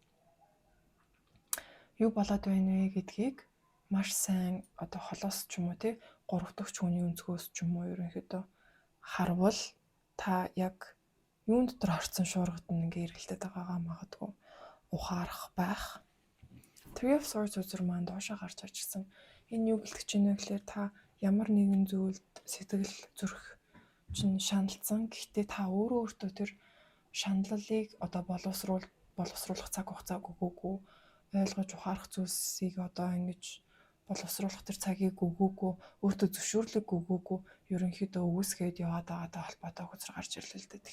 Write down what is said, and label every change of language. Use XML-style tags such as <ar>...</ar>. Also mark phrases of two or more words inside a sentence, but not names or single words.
<mn>юу болоод байна вэ гэдгийг маш сайн одоо холоос ч юм уу тий гурав дахь хүний өнцгөөс ч юм уу ерөнхийдөө харвал та яг юун дотор орцсон шуургад нь ингээ эргэлдээд байгаагаа магадгүй ухаарах байх. Three of Swords үзэр маань доошоо гарч ирсэн. Энэ юу гэлтэж байна вэ гэхээр та ямар нэгэн зүйлд сэтгэл зүрх чинь шаналцсан. Гэхдээ та өөртөө тэр шаналлыг одоо боловсруулах цаг хугацааг өгөөгүй, ойлгож ухаарах зүйлсийг одоо ингэж боловсруулах тэр цагийг өгөөгүй, өөртөө зөвшөөрлөг өгөөгүй, ерөнхийдөө өгөөсгээд яваад байгаатай холбоотой хүчээр гарч ирлээ л дээ.</mn>